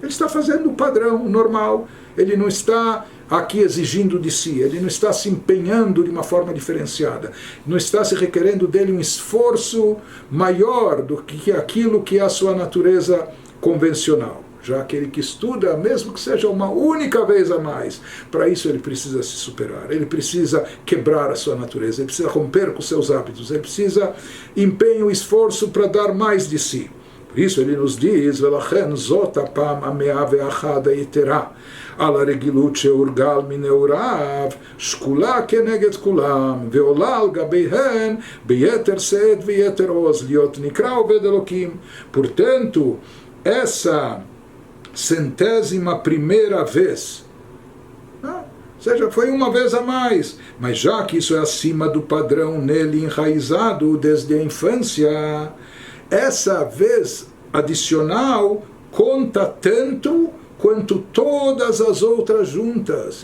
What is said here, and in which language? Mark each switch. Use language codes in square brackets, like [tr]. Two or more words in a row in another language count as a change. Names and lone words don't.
[pt] Ele está fazendo o padrão, o normal. Ele não está aqui exigindo de si, ele não está se empenhando de uma forma diferenciada, não está se requerendo dele um esforço maior do que aquilo que é a sua natureza convencional. Já aquele que estuda, mesmo que seja uma única vez a mais, para isso ele precisa se superar, ele precisa quebrar a sua natureza, ele precisa romper com os seus hábitos, ele precisa empenho e esforço para dar mais de si. Por isso ele nos diz, [he] ולכן זאת הפעם המאה ואחת יתירה על הרגילות שהורגל מנעוריו שקולה כנגד כולן ועולה על גביהן ביתר שאת ויתר עז להיות נקרא עובד אלהים. [pt] Portanto, essa 100ª vez, ou seja, foi uma vez a mais, mas já que isso é acima do padrão nele enraizado desde a infância, essa vez adicional conta tanto quanto todas as outras juntas.